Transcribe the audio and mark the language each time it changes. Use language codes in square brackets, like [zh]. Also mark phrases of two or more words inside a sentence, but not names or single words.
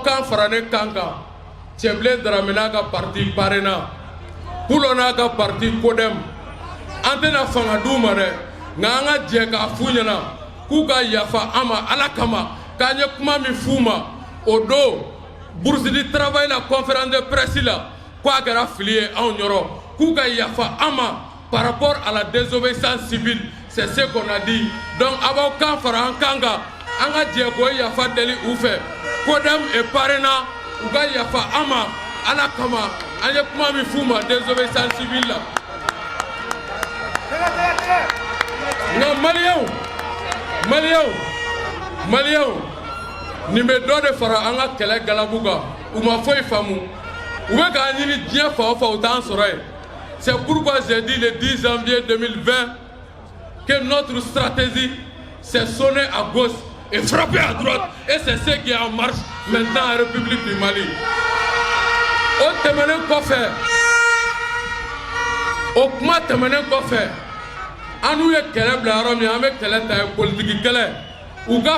[bm] kan fara ne kan kan Cɛbilen Darame n'a ka parti parena Pulo n'a ka parti Kodem an tɛna fanga d'u ma dɛ nka an ka jɛ k'a f'u ɲɛna k'u ka yafa an ma Ala kama k'an ye kuma min f'u ma o don [fr] bourse du travail [bm] la [fr] conférence de presse [bm] la k'a kɛra fili ye anw yɔrɔ k'u ka yafa an ma [fr] par rapport à la désobéissance civile c'est ce qu'on a dit donc [bm] a b'aw kan fara an kan kan an ka jɛ k'o yafa deli u fɛ Kodem et parena u ka yafa an ma Ala kama an ye kuma min f'u ma [fr] désobéissance civile [bm] la nka maliyɛnw nin bɛ dɔ de fara an ka kɛlɛ galabu kan u ma foyi faamu u bɛ k'an ɲini diɲɛ fan o fan u t'an sɔrɔ yen [fr] C'est pourquoi j'ai dit le 10 janvier 2020 que notre stratégie, c'est sonner à gauche et frapper à droite. Et c'est ce qui est en marche maintenant en République du Mali. [bm] Au témoin kofé, au kuma témoin kofé, anu ye kɛlɛ bila yɔrɔ min an bɛ kɛlɛ ta ye politiki kɛlɛ u ka